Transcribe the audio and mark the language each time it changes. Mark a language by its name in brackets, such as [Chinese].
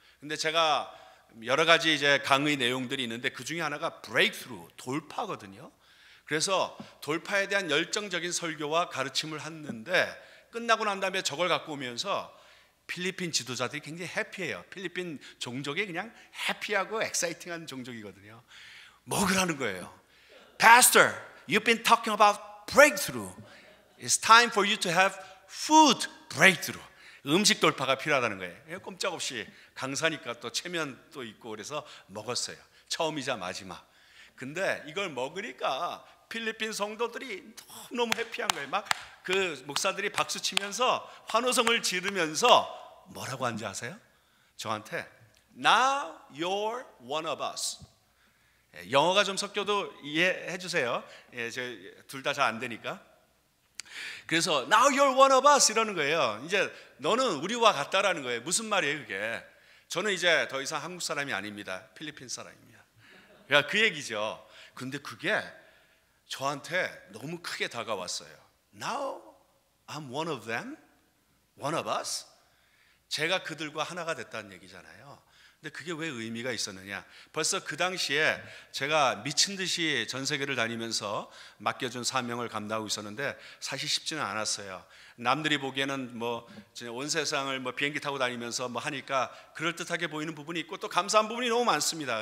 [Korean] 근데 제가 여러 가지 이제 강의 내용들이 있는데 그 중에 하나가 브레이크스루, 돌파거든요. 그래서 돌파에 대한 열정적인 설교와 가르침을 했는데 끝나고 난 다음에 저걸 갖고 오면서 필리핀 지도자들이 굉장히 해피해요. 필리핀 종족이 그냥 해피하고 엑사이팅한 종족이거든요. 먹으라는 거예요. [English] Pastor, you've been talking about breakthrough. It's time for you to have food breakthrough. [Korean] 음식 돌파가 필요하다는 거예요. 꼼짝없이 강사니까 또 체면도 있고 그래서 먹었어요. 처음이자 마지막. 근데 이걸 먹으니까 필리핀 성도들이 너무 해피한 거예요. 막 그 목사들이 박수 치면서 환호성을 지르면서 뭐라고 한지 아세요? 저한테 [English] Now you're one of us. [Korean] 영어가 좀 섞여도 이해해 주세요. 둘 다 잘 안 되니까. 그래서 [English] Now you're one of us [Korean] 이러는 거예요. 이제 너는 우리와 같다라는 거예요. 무슨 말이에요 그게? 저는 이제 더 이상 한국 사람이 아닙니다. 필리핀 사람입니다. 그러니까 그 얘기죠. 근데 그게 저한테 너무 크게 다가왔어요. [English] Now I'm one of them, one of us. [Korean] 제가 그들과 하나가 됐다는 얘기잖아요. 근데 그게 왜 의미가 있었느냐? 벌써 그 당시에 제가 미친 듯이 전 세계를 다니면서 맡겨준 사명을 감당하고 있었는데 사실 쉽지는 않았어요. 남들이 보기에는 뭐 온 세상을 뭐 비행기 타고 다니면서 뭐 하니까 그럴듯하게 보이는 부분이 있고 또 감사한 부분이 너무 많습니다.